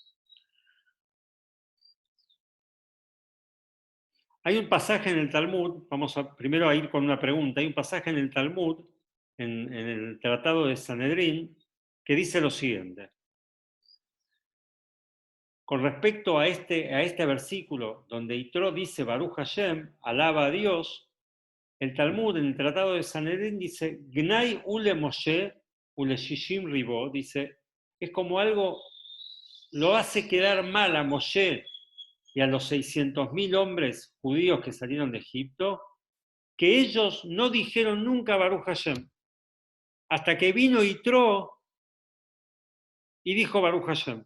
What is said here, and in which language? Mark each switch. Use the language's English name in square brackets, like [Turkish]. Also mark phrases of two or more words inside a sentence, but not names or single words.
[Spanish] Hay un pasaje en el Talmud, vamos primero a ir con una pregunta, hay un pasaje en el Talmud, en el Tratado de Sanedrín, que dice lo siguiente. Con respecto a este versículo, donde Yitro dice [Hebrew] ברוך השם, [Spanish] alaba a Dios, el Talmud, en el Tratado de Sanedrín, dice, [Hebrew] גנאי לו למשה ולששים ריבוא, [Spanish] dice, es como algo lo hace quedar mal a Moshe y a los 600.000 hombres judíos que salieron de Egipto, que ellos no dijeron nunca [Hebrew] ברוך השם, [Spanish] hasta que vino Yitro y dijo [Hebrew] ברוך השם.